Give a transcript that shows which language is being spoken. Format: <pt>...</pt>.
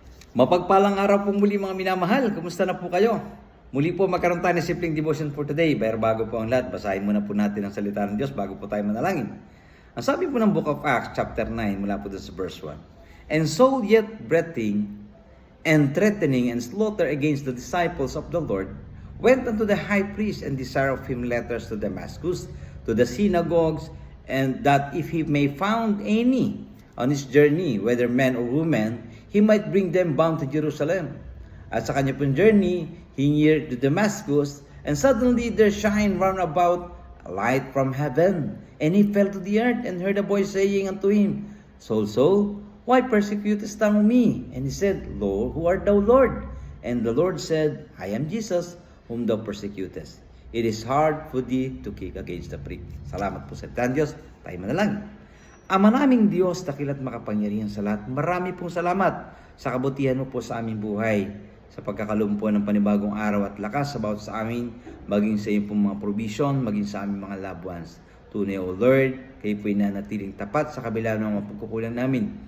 <tl>Mapagpalang araw po muli mga minamahal. Kumusta na po kayo? Muli po magkaroon tayo ng simpleng devotion</tl> <en>for today.</en> <tl>Pero bago po ang lahat, basahin muna po natin ang salita ng Diyos bago po tayo manalangin. Ang sabi po ng Book of Acts, chapter 9, mula po doon sa verse 1.</tl> <en>And so yet breathing and threatening and slaughter against the disciples of the Lord, went unto the high priest and desired of him letters to Damascus, to the synagogues, and that if he may found any on his journey, whether men or women, he might bring them bound to Jerusalem.</en> <tl>At sa kanya pong</tl> <en>journey, he neared to Damascus, and suddenly there shined round about a light from heaven. And he fell to the earth, and heard a voice saying unto him, Saul, Saul, why persecutest thou me? And he said, Lo, who art thou, Lord? And the Lord said, I am Jesus, whom thou persecutest. It is hard for thee to kick against the prick.</en> <tl>Salamat po sa Diyos. Tayo manalangin. Ama naming Diyos, dakilat makapangyarihan sa lahat, marami pong salamat sa kabutihan mo po sa aming buhay, sa pagkakalumpuan ng panibagong araw at lakas sa bawat sa amin, maging sa iyong pong mga provision, maging sa aming mga loved ones. Tunay, O Lord, kayo po'y nanatiling tapat sa kabila ng mga pagkukulang namin.</tl>